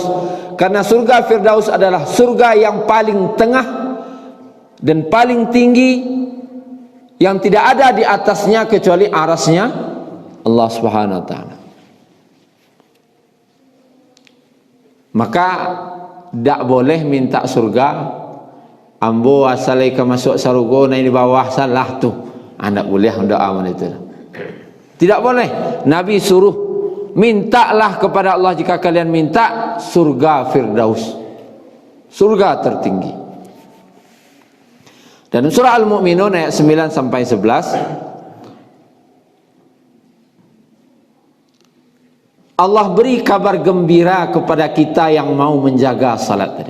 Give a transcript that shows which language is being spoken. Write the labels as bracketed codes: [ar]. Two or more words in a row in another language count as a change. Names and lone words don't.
[id] Karena surga Firdaus adalah surga yang paling tengah dan paling tinggi, yang tidak ada di atasnya kecuali arasnya Allah [ar] سبحانه وتعالى. [id] Maka tidak boleh minta surga, [min] ambo asalai ke masuk sarugo naik di bawah, salah tu. [id] Anda boleh doa itu. Tidak boleh. Nabi suruh, mintalah kepada Allah jika kalian minta surga Firdaus, surga tertinggi. Dan surah Al-Mu'minun ayat 9 sampai 11, Allah beri kabar gembira kepada kita yang mau menjaga salat tadi.